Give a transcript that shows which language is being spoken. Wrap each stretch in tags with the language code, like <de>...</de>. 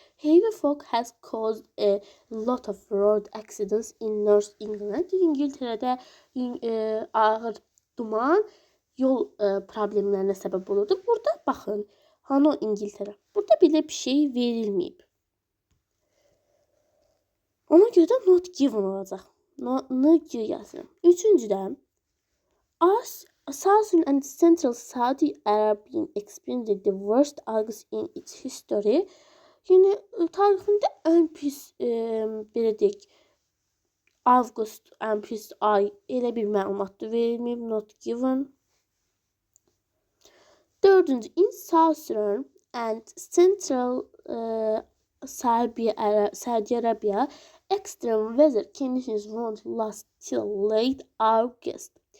<en>Heavy fog has caused a lot of road accidents in North England.</en> <az>İngiltərədə ağır duman yol problemlərinə səbəb olurdu. Burada baxın, hanı İngiltərə? Burada belə bir şey verilməyib. Ona görə də not given olacaq. Not yazıram. Üçüncüdə,</az> <en>Southern and Central Saudi Arabia experienced the worst August in its history.</en> <az>Yəni tarixində ən pis belə deyək, Avqust ən pis ay elə bir məlumatdır verilməyib,</az> <en>not given.</en> <az>Dördüncü,</az> <en>in Southern and Central Saudi Arabia, extreme weather conditions won't last till late August.</en>